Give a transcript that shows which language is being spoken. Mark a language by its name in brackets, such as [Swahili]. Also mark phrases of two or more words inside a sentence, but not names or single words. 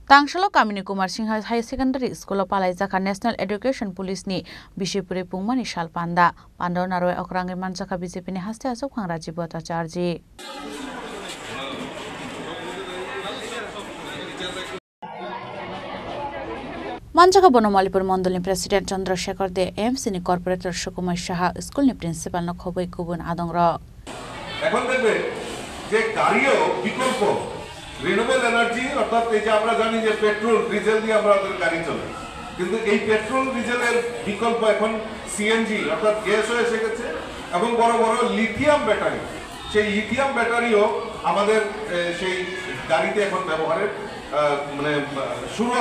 [Kok Borok] Tangshalo Kamini Kumar Singh High Secondary School Palai Jaka National Education Police ni Bishipuri Pungmani Shal Panda Pando Naroi Okrangi Manjaka BJP ni Haste Asok Hang Rajiv Bhattacharjee Manjaka Bonomalipur Mondol ni President Chandrasekhar De MC ni Corporator Sukumar Shaha School ni Principal no Khoboi Kubun Adongra [Bangla] এখন দেখবে যে গাড়িও বিকল্প [English] renewable energy [Bangla] অর্থাৎ এই যে আমরা জানি যে পেট্রোল ডিজেল দিয়ে আমাদের গাড়ি চলে কিন্তু এই পেট্রোল ডিজেলের বিকল্প এখন সিএনজি অর্থাৎ গ্যাসও এসে গেছে এবং বড় বড় [English] lithium battery [Bangla] সেই [English] lithium batteryo [Bangla] আমাদের সেই গাড়িতে এখন ব্যবহারের মানে শুরুয়াত